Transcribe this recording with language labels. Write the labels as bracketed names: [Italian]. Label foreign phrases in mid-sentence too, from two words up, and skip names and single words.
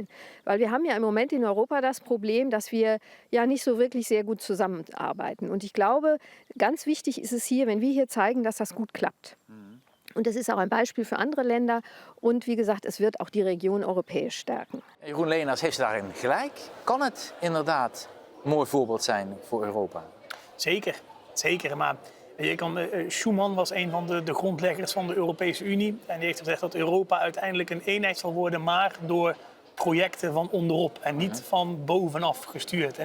[German] Weil wir haben ja im Moment in Europa das Problem, dass wir ja nicht so wirklich sehr gut zusammenarbeiten. Und ich glaube, ganz wichtig ist es hier, wenn wir hier zeigen, dass das gut klappt. Und das ist auch ein Beispiel für andere Länder. Und wie gesagt, es wird auch die Region europäisch stärken. [Dutch] Jeroen Leenaars, heeft ze daarin gelijk? Kan het inderdaad een mooi voorbeeld zijn voor Europa? Zeker, zeker. Maar Schuman was een van de grondleggers van de Europese Unie. En die heeft gezegd dat Europa uiteindelijk een eenheid zal worden, maar door projecten van onderop en niet van bovenaf gestuurd.